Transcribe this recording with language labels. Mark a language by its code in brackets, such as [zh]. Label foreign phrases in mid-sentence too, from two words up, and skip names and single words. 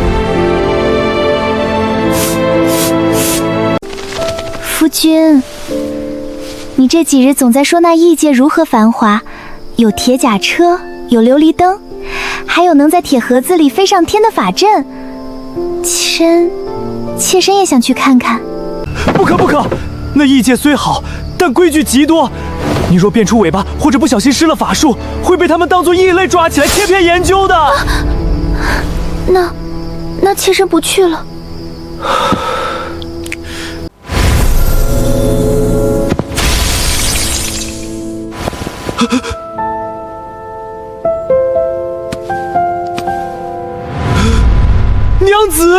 [zh] 夫君，你這幾日總在說那異界如何繁華，有鐵甲車，有琉璃燈，還有能在鐵盒子裡飛上天的法陣。妾身也想去看看。不可！那異界雖好，但規矩極多。你若變出尾巴，或者不小心施了法術，會被他們當作異類抓起來切片研究的。那妾身不去了。娘子，